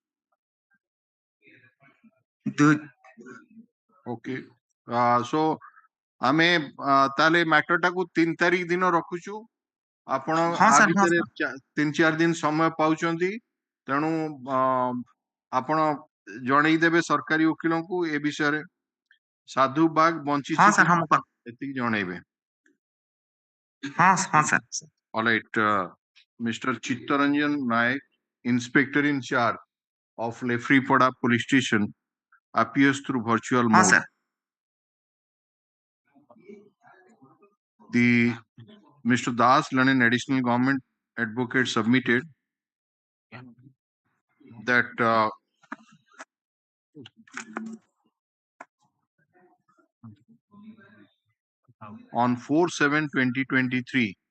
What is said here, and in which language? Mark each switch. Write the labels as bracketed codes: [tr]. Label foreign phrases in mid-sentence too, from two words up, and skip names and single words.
[en] okay so [or] ଆମେ ତାହେଲେ ମ୍ୟାଟରଟାକୁ 3 ତାରିଖ ଦିନ ରଖୁଛୁ ଆପଣ ଆ ଭିତରେ 3-4 ଦିନ ସମୟ ପାଉଛନ୍ତି ତେଣୁ ଆପଣ ଜଣେଇଦେବେ ସରକାରୀ ଓକିଲଙ୍କୁ ଏ ବିଷୟରେ ସାଧୁ ବାଗ ବଞ୍ଚିଛି ଏତିକି ଜଣେଇବେ ହଁ ସାର୍ [en] all right Mr. Chittaranjan Naik inspector in charge of Lefripada police station appears through virtual mode the Mr. Das Lanin additional government advocate submitted that on 4/7/2023